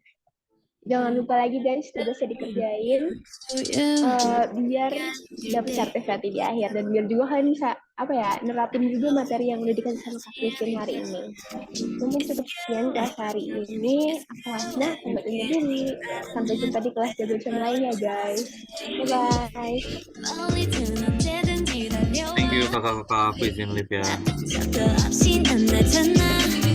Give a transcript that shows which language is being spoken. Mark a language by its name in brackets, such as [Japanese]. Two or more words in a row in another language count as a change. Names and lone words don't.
[Indonesian] Jangan lupa lagi guys, tugasnya dikerjain biar dapat sertifikat di akhir dan biar juga kalian bisa nerapin juga materi yang udah dikasih sama Kak Christine hari ini. Mungkin cukup sekian kelas hari ini. Aku Hasna, sampai undur diri. Sampai jumpa di kelas jago lainnya guys. [English] Bye-bye. Thank you [Indonesian] kakak-kakak, aku izin live ya. [Korean] 자꾸 없이 난 나타나